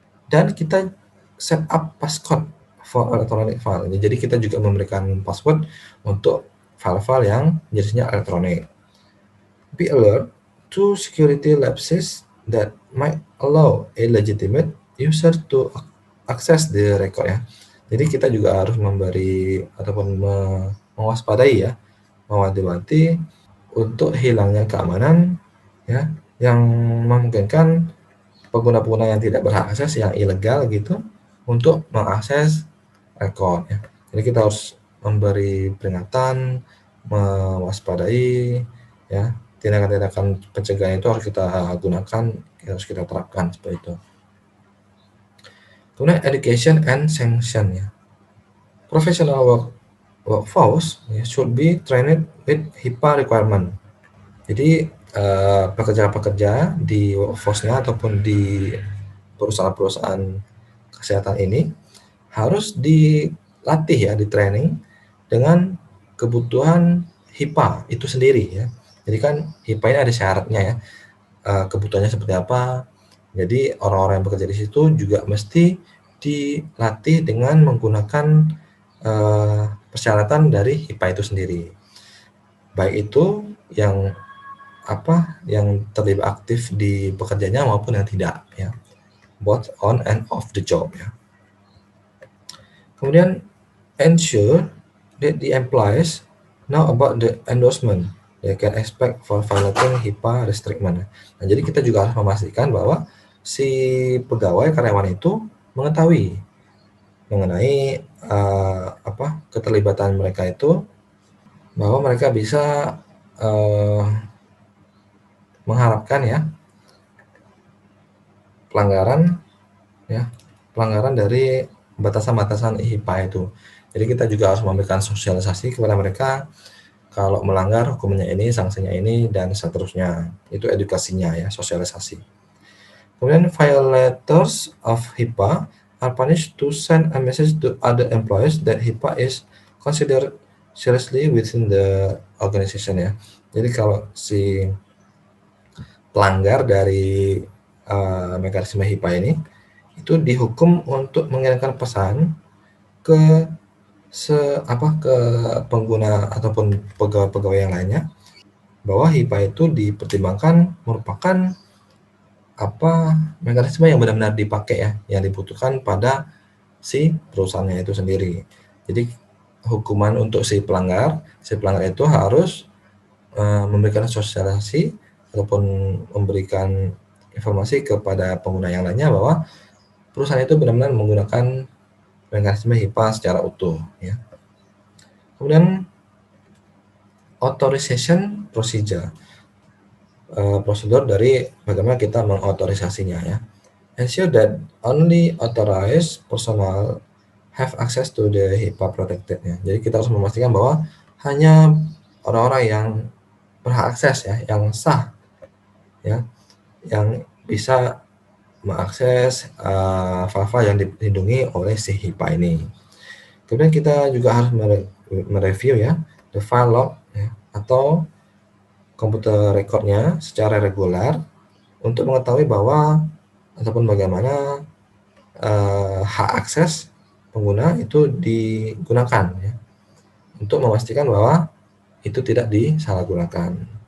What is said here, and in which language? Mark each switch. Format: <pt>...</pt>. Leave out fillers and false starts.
<id>Dan kita</id> <en>set up passcode for electronic file.</en> <id>Jadi kita juga memberikan password untuk file-file yang jenisnya elektronik.</id> <en>Be alert to security lapses that might allow a legitimate user to access the record ya.</en> <id>Jadi kita juga harus memberi ataupun mewaspadai ya, mewanti-wanti untuk hilangnya keamanan ya, yang memungkinkan pengguna-pengguna yang tidak berhak akses, yang ilegal gitu, untuk mengakses rekod ya. Jadi kita harus memberi peringatan, mewaspadai ya, tindakan-tindakan pencegahan itu harus kita gunakan, harus kita terapkan seperti itu. Kemudian</id> <en>education and sanction ya. Professional workforce should be trained with HIPAA requirement.</en> <id>Jadi pekerja-pekerja di workforce-nya ataupun di perusahaan-perusahaan kesehatan ini harus dilatih ya, di training dengan kebutuhan HIPAA itu sendiri ya. Jadi kan HIPAA ini ada syaratnya ya, kebutuhannya seperti apa. Jadi orang-orang yang bekerja di situ juga mesti dilatih dengan menggunakan persyaratan dari HIPAA itu sendiri. Baik itu yang terlibat aktif di pekerjaannya maupun yang tidak ya.</id> <en>Both on and off the job ya.</en> <id>Kemudian</id> <en>ensure that the employees know about the endorsement they can expect for violating HIPAA restriction.</en> <id>Nah, jadi kita juga harus memastikan bahwa si pegawai karyawan itu mengetahui mengenai keterlibatan mereka itu, bahwa mereka bisa mengharapkan ya pelanggaran dari batasan-batasan HIPAA itu. Jadi kita juga harus memberikan sosialisasi kepada mereka kalau melanggar hukumnya ini, sanksinya ini, dan seterusnya. Itu edukasinya ya, sosialisasi. Kemudian</id> <en>violators of HIPAA are punished to send a message to other employees that HIPAA is considered seriously within the organization ya.</en> <id>Jadi kalau si pelanggar dari mekanisme HIPAA ini itu dihukum untuk mengirimkan pesan ke ke pengguna ataupun pegawai-pegawai yang lainnya bahwa HIPAA itu dipertimbangkan merupakan mekanisme yang benar-benar dipakai ya, yang dibutuhkan pada si perusahaannya itu sendiri. Jadi hukuman untuk si pelanggar itu harus memberikan sosialisasi ataupun memberikan informasi kepada pengguna yang lainnya bahwa perusahaan itu benar-benar menggunakan mekanisme HIPAA secara utuh ya. Kemudian</id> <en>authorization procedure,</en> <id>prosedur dari bagaimana kita mengotorisasinya ya.</id> <en>Ensure that only authorized personnel have access to the HIPAA protected ya.</en> <id>Jadi kita harus memastikan bahwa hanya orang-orang yang berhak akses ya, yang sah ya, yang bisa mengakses file-file yang dilindungi oleh si HIPAA ini. Kemudian kita juga harus mereview ya</id> <en>the file log</en> <id>ya, atau komputer recordnya secara reguler untuk mengetahui bahwa ataupun bagaimana hak akses pengguna itu digunakan ya, untuk memastikan bahwa itu tidak disalahgunakan.</id>